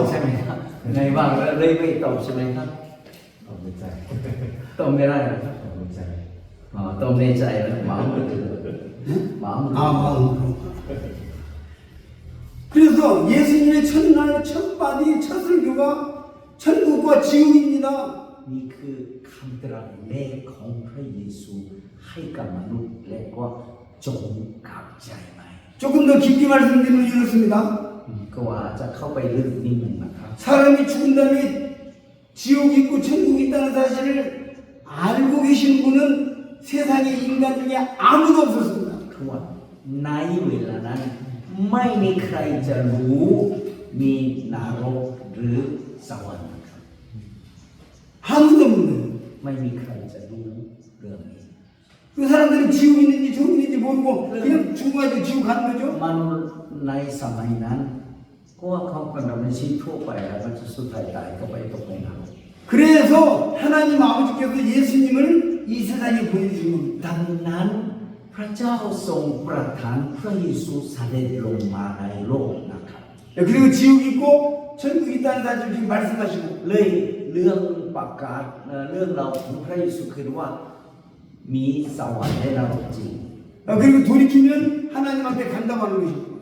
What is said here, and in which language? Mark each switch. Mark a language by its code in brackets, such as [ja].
[th] ใช่ไหมครับง่ายมากแล้วเลยไม่ตอบใช่ไหมครับ ตอบในใจ ตอบไม่ได้เหรอครับ ตอบในใจ อ๋อตอบในใจแล้ว [ko] 마음으로 마음으로 아, 마음으로. 그래서 예수님의 첫날 첫 마디 첫 설교가 천국과 지옥입니다. [th] นี่คือคำตรัสแรกของพระเยซูให้กับมนุษย์และก็จงกลับใจใหม่ [ko] 조금 더 깊게 말씀드리면 이렇습니다. [th] ก็ว่าจะเข้าไปลึกนิดหนึ่งนะครับ [ko] 사람이 죽은 다음에 지옥이 있고 천국이 있다는 사실을 알고 계신 분은 세상에 인간 중에 아무도 없었습니다. [th] คือว่าในเวลานั้นไม่มีใครจะรู้มีนรกหรือสวรรค์นะครับ [ko] 아무도 없는 [th] ไม่มีใครจะรู้เรื่องนี้ [ko] 그 사람들은 지옥 있는지 천국 있는지 모르고 그냥 죽어가지고 지옥 가는 거죠. [th] มนุษย์ในสมัยนั้นก็ว่าเขาเป็นแบบชีวิตทั่วไปแล้วก็จะสุดท้ายตายก็ไปตกในนรก [ko] 그래서 하나님 아버지께서 예수님을 이 세상에 보내주신 겁니다. [th] ดังนั้นพระเจ้าทรงประทานพระเยซูเสด็จลงมาในโลกนะครับ [ko] 그리고 지옥 있고 천국 있다는 사실 지금 말씀하시고 [th] เลยเรื่องประกาศเรื่องเราวของพระเยซูคือว่ามีสวรรค์และนรกจริง [ko] 그리고 돌이키면 하나님한테 간다고 하는 것입니다.